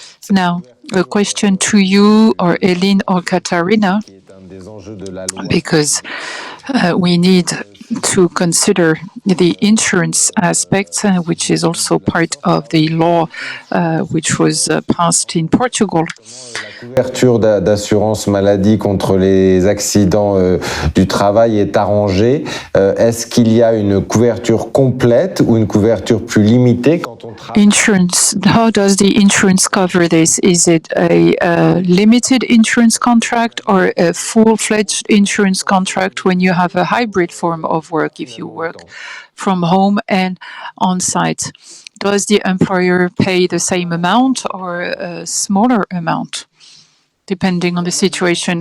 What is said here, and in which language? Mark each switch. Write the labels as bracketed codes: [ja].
[en] Now, a question to you, or Edlyn or Catarina, because we need to consider the insurance aspect, which is also part of the law which was passed in Portugal. [fr] La couverture d'assurance maladie contre les accidents du travail est arrangée. Est-ce qu'il y a une couverture complète ou une couverture plus limitée quand on travaille? [en] Insurance, how does the insurance cover this? Is it a limited insurance contract or a full-fledged insurance contract when you have a hybrid form of work, if you work from home and on site? Does the employer pay the same amount or a smaller amount, depending on the situation?